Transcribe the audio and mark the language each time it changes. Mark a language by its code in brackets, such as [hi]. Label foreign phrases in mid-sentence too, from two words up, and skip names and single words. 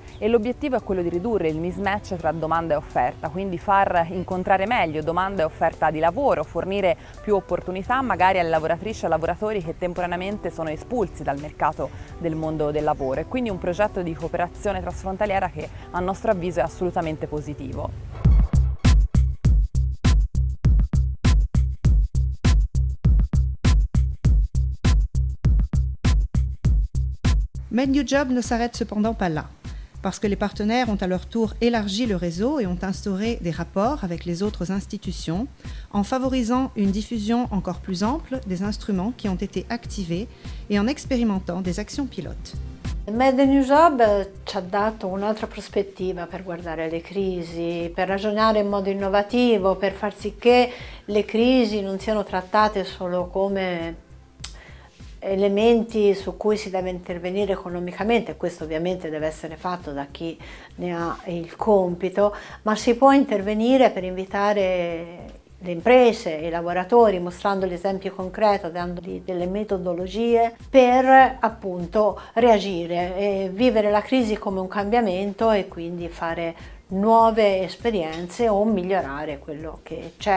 [it] E l'obiettivo è quello di ridurre il mismatch tra domanda e offerta, quindi far incontrare meglio domanda e offerta di lavoro, fornire più opportunità magari alle lavoratrici e ai lavoratori che temporaneamente sono espulsi dal mercato del mondo del lavoro, e quindi un progetto di cooperazione trasfrontaliera che a nostro avviso è assolutamente positivo. [fr] Med New Job ne s'arrête cependant pas là, parce que les partenaires ont à leur tour élargi le réseau et ont instauré des rapports avec les autres institutions en favorisant une diffusion encore plus ample des instruments qui ont été activés et en expérimentant des actions pilotes. [it] Med New Job ci ha dato un'altra prospettiva per guardare le crisi, per ragionare in modo innovativo, per far sì che le crisi non siano trattate solo come elementi su cui si deve intervenire economicamente. Questo ovviamente deve essere fatto da chi ne ha il compito, ma si può intervenire per invitare le imprese e i lavoratori, mostrando l'esempio concreto, dandogli delle metodologie per appunto reagire e vivere la crisi come un cambiamento e quindi fare nuove esperienze o migliorare quello che c'è.